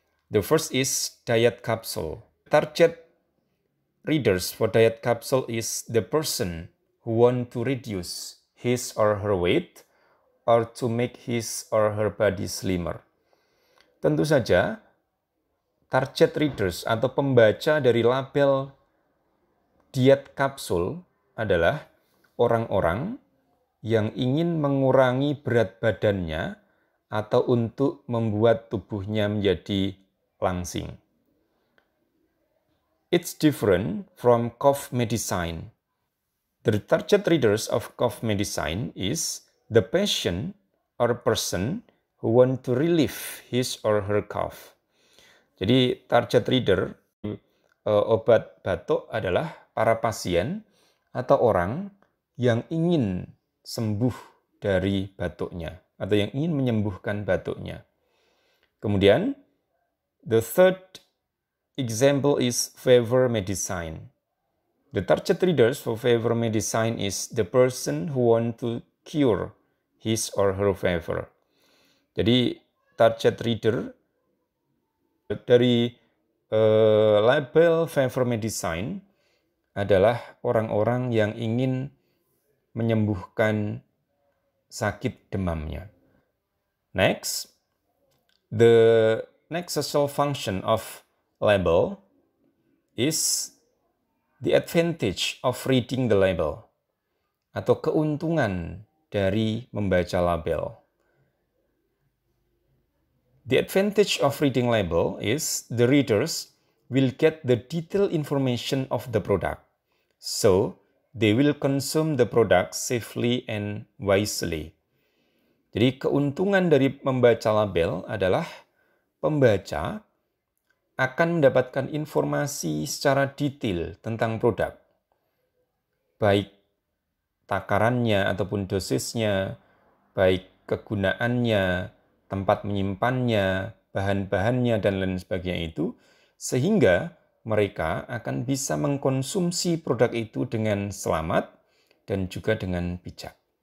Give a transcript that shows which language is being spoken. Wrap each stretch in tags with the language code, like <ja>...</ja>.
<en>The first is diet capsule. Target readers for diet capsule is the person who want to reduce his or her weight or to make his or her body slimmer.</en> <id>Tentu saja, target readers atau pembaca dari label diet kapsul adalah orang-orang yang ingin mengurangi berat badannya atau untuk membuat tubuhnya menjadi langsing.</id> <en>It's different from cough medicine. The target readers of cough medicine is the patient or person who want to relieve his or her cough.</en> <id>Jadi target reader obat batuk adalah para pasien atau orang yang ingin sembuh dari batuknya atau yang ingin menyembuhkan batuknya. Kemudian,</id> <en>the third example is fever medicine. The target readers for fever medicine is the person who want to cure his or her fever.</en> <id>Jadi, target reader dari label fever medicine adalah orang-orang yang ingin menyembuhkan sakit demamnya.</id> <en>Next, the next social function of label is the advantage of reading the label,</en> <id>atau keuntungan dari membaca label.</id> <en>The advantage of reading label is the readers will get the detailed information of the product, so they will consume the product safely and wisely.</en> <id>Jadi keuntungan dari membaca label adalah pembaca akan mendapatkan informasi secara detail tentang produk, baik takarannya ataupun dosisnya, baik kegunaannya, tempat menyimpannya, bahan-bahannya, dan lain sebagainya itu, sehingga mereka akan bisa mengkonsumsi produk itu dengan selamat dan juga dengan bijak.</id>